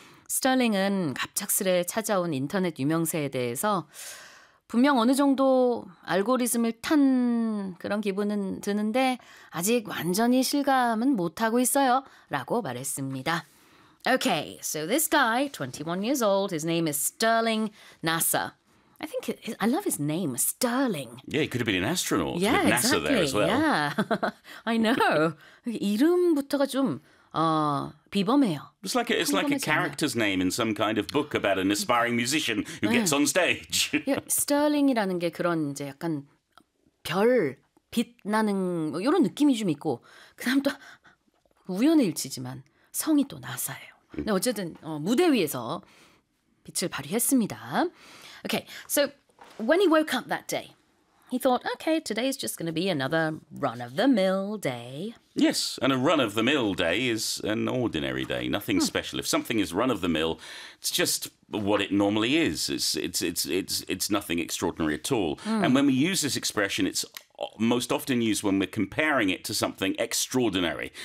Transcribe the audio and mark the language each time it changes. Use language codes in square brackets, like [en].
[ko] 스털링은 갑작스레 찾아온 인터넷 유명세에 대해서 분명 어느 정도 알고리즘을 탄 그런 기분은 드는데 아직 완전히 실감은 못하고 있어요 라고 말했습니다. [en] Okay, so this guy, 21 years old, his name is Sterling Nasser. I think, I love his name, Sterling. Yeah, he could have been an astronaut. Yeah, with NASA exactly. There as well. Yeah, I know. [ko] 이름부터가 좀 비범해요. [en] It's like a character's name in some kind of book about an aspiring musician who gets on stage. [ko] Yeah, Sterling이라는 게 그런 이제 약간 별, 빛나는 뭐 이런 느낌이 좀 있고 그다음 또 우연의 일치지만 성이 또 나사예요. 근데 어쨌든 무대 위에서 빛을 발휘했습니다. [en] Okay, so when he woke up that day, he thought, okay, today's just going to be another run-of-the-mill day. Yes, and a run-of-the-mill day is an ordinary day, nothing special. If something is run-of-the-mill, it's just what it normally is. It's nothing extraordinary at all. Mm. And when we use this expression, it's most often used when we're comparing it to something extraordinary.